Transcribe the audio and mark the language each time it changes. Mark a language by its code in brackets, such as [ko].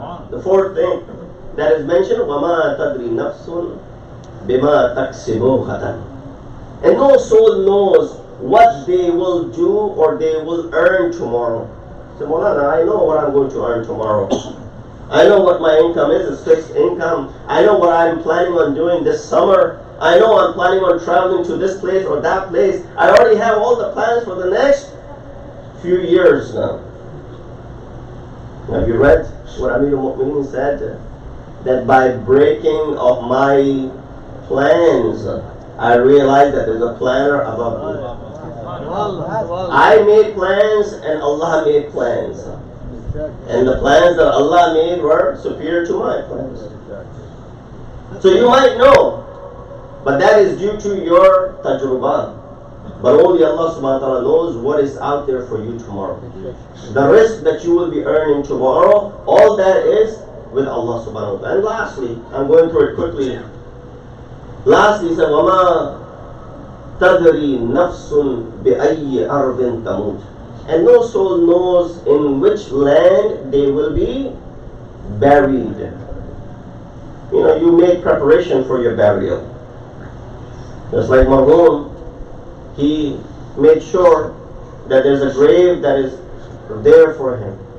[en] The fourth thing that is mentioned, [ar] وَمَا تَدْرِي نَفْسٌ بِمَا تَكْسِبُ غَدًا. [en] And no soul knows what they will do or they will earn tomorrow. Say, Maulana, I know what I'm going to earn tomorrow. I know what my income is, it's fixed income. I know what I'm planning on doing this summer. I know I'm planning on traveling to this place or that place. I already have all the plans for the next few years now. Have you read what Amir al-Mu'mineen said? That by breaking of my plans, I realized that there's a planner above me. I made plans and Allah made plans. And the plans that Allah made were superior to my plans. So you might know, but that is due to your tajrubah. But only Allah subhanahu wa ta'ala knows what is out there for you tomorrow. The risk that you will be earning tomorrow, all that is with Allah subhanahu wa ta'ala. And lastly, I'm going through it quickly. Lastly, he said, [ar] وَمَا تَدْرِي نَفْسٌ بِأَيِّ أَرْضٍ تَمُوتُ. [en] And no soul knows in which land they will be buried. You make preparation for your burial. Just like Marhoom, he made sure that there's a grave that is there for him.